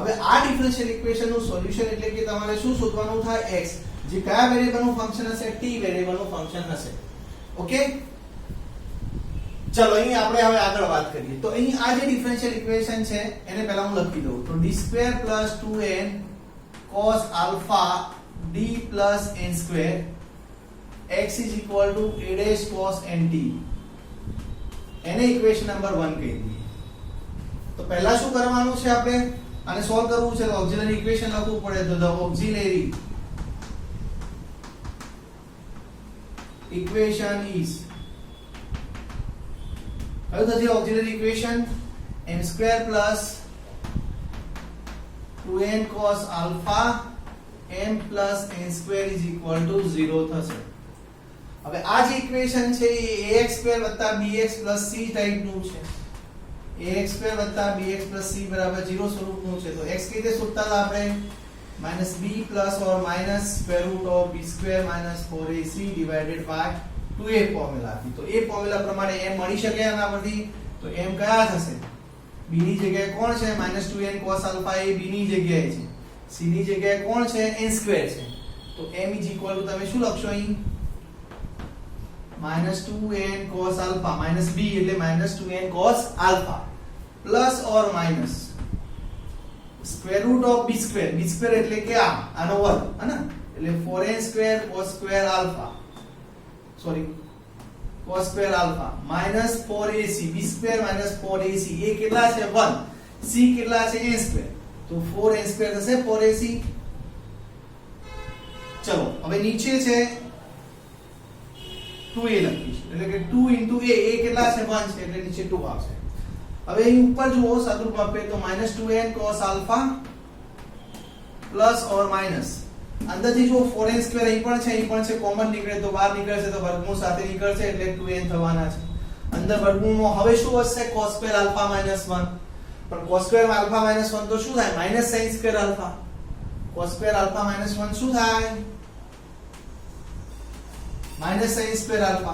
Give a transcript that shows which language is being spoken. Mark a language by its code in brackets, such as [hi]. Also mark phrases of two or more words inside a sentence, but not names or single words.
[gu] હવે આ [en] differential equation [gu] નું સોલ્યુશન એટલે કે તમારે શું શોધવાનું થાય, x જે કયા વેરિયેબલ નું ફંક્શન હશે, t વેરિયેબલ નું ફંક્શન હશે. ઓકે, ચલો અહીં આપણે હવે આગળ વાત કરીએ. તો અહીં આ જે [en] differential equation [gu] છે એને પહેલા હું લખી દઉં. [en] તો d² + 2n cos alpha d plus n square x is equal to a dash cos nt, [gu] એને ઇક્વેશન નંબર 1 કહી દઈએ. તો પહેલા શું કરવાનું છે, આપણે આને સોલ્વ કરવું છે તો [en] auxiliary equation [gu] લખવું પડે. [en] તો the auxiliary equation is, [gu] કયું થશે [en] auxiliary equation, n² plus 2n cos alpha m plus n square is equal to 0 થશે. [gu] હવે આ જે ઇક્વેશન છે એ ax² + bx + c ટાઈપનું છે. ax² + bx + c બરાબર 0 સ્વરૂપનું છે. તો x કઈ રીતે શોધતા હતા આપણે, [en] -b + or -√b² - 4ac divided by 2a ફોર્મ્યુલા હતી. [gu] તો એ ફોર્મ્યુલા પ્રમાણે m મળી શકે આના પરથી. તો m કયા થશે, b ની જગ્યાએ કોણ છે, [en] -2n cos alpha [gu] એ b ની જગ્યાએ છે, c ની જગ્યાએ કોણ છે, n² છે. તો m = તમે શું લખશો અહીં, [en] -2n cos alpha -b [gu] એટલે [en] -2n cos alpha plus or minus √b², [gu] b² એટલે કે આનો વર્ગ, હે ને? એટલે [en] 4n² cos² alpha, [gu] સોરી [en] cos² alpha minus 4ac, b² minus 4ac, [gu] એ કેટલા છે 1, c કેટલા છે n², તો 4n² થશે 4ac. ચલો હવે નીચે છે 2a લખીશું, એટલે કે 2 * a, એ કેટલા છે 1 છે એટલે નીચે 2 આવશે. હવે અહીં ઉપર જુઓ સાદુરૂપ આપે તો [en] -2n cos alpha plus or minus, [gu] અંદરથી જો 4n² અહીં પણ છે કોમન નીકળે તો બહાર નીકળશે તો વર્ગમૂળ સાથે નીકળશે એટલે 2n થવાના છે. અંદર વર્ગમૂળમાં હવે શું વધશે, [en] cos² alpha - 1, [gu] પણ [en] cos² alpha - 1 [gu] તો શું થાય, [en] -sin² alpha, cos² alpha - 1 [gu] શું થાય, [en] -sin² alpha.